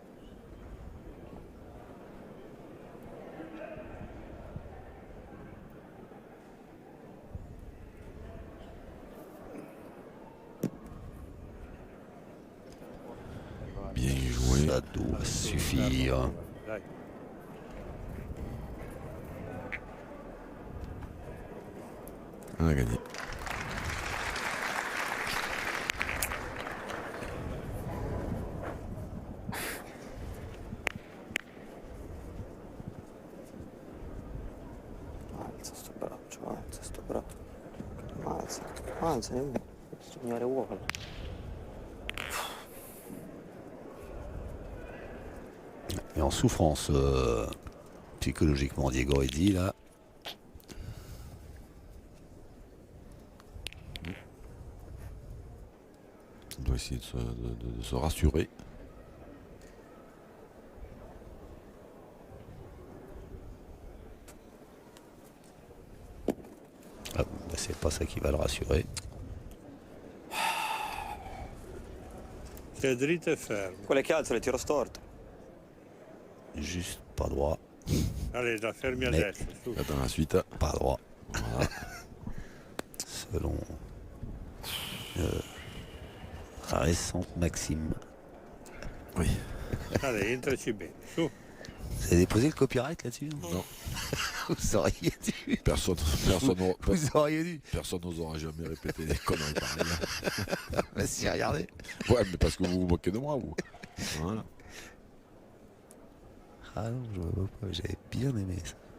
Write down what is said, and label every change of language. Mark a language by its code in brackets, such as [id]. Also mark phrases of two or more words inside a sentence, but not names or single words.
[fr] Bien joué. Ça doit suffire. Dai. On a gagné. [it] Alza sto braccio, alza sto braccio. Alza, signore uovo. [fr] Et en souffrance psychologiquement, Diego Rizzi là. On doit essayer de se rassurer. Ah, bah, c'est pas ça qui va le rassurer. [it] Sei dritto e fermo. Quelle che alzo le tiro storto. [fr] Juste pas droit, Allez, [it] da fermi [fr] Mais- [it] adesso. Su. [fr] Dans la suite, pas droit. voilà. Selon la récente maxime. Oui. Allez, [it] entraci bene. Su. [fr] Vous avez déposé le copyright là-dessus? Non. Vous auriez dû. Personne Vous auriez dû. n'osera jamais répéter des conneries pareilles. Bah, si, regardez. Ouais, mais parce que vous vous moquez de moi, vous. Voilà. Ah non, je vois pas. J'avais bien aimé ça.